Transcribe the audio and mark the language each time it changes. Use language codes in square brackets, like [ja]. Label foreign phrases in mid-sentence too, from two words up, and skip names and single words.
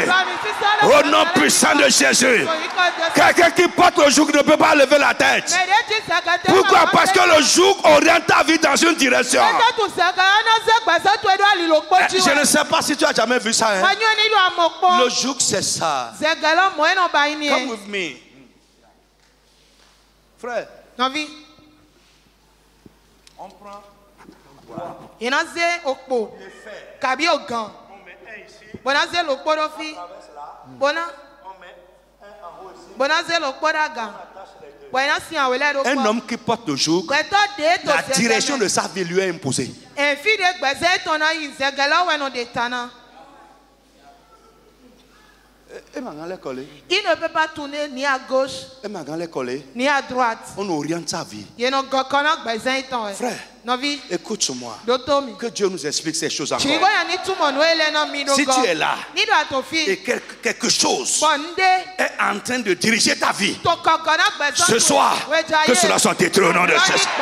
[fr] Au nom puissant de Jésus. Quelqu'un qui porte le joug ne peut pas lever la tête. Pourquoi? Parce que le joug oriente ta vie dans une direction. Je ne sais pas si tu as jamais vu ça. Hein? Le joug, c'est ça. [en] Come with me. [fr] Frère. On prend il y a [fon] okpo kabi ogan bonaze lokpo do fi bona bonaze lokpo daga bona si awele do. [fr] Un homme qui porte le joug, la direction de sa vie lui est imposée. Un fils de [fon] gbeze tona yi zegala weno de tana. [fr] Il ne peut pas tourner ni à gauche ni à droite. On oriente sa vie. Frère, écoute-moi. Que Dieu nous explique ces choses encore. Si tu es là et quelque chose est en train de diriger ta vie, ce soir, que cela soit détruit au nom de Jésus.